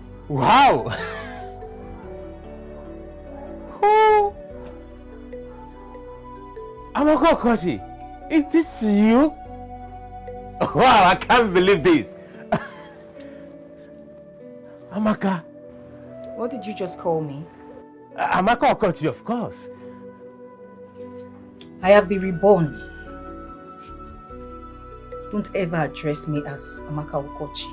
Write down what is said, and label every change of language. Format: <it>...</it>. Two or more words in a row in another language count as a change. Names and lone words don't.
<en>Wow! Oh! Amaka Okochi, is this you? Wow, I can't believe this. Amaka. What did you just call me? Amaka Okochi, of course. I have been reborn. Don't ever address me as Amaka Okochi.</en>